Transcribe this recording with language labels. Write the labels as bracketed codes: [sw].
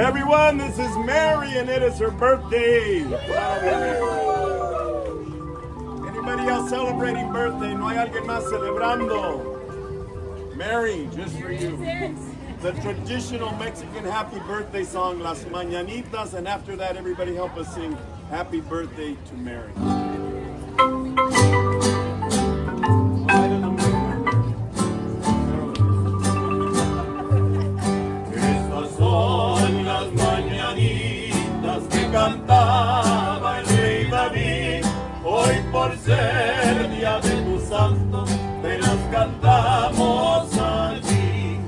[en] Everyone, this is Mary and it is her birthday. Anybody else celebrating birthday? [es] No hay alguien más celebrando. [en] Mary, just for you. The traditional Mexican happy birthday song, Las Mañanitas, and after that, everybody help us sing Happy Birthday to Mary. [es] Estas son las mañanitas que cantaba el rey David. Hoy por ser día de tu santo, te las cantamos allí.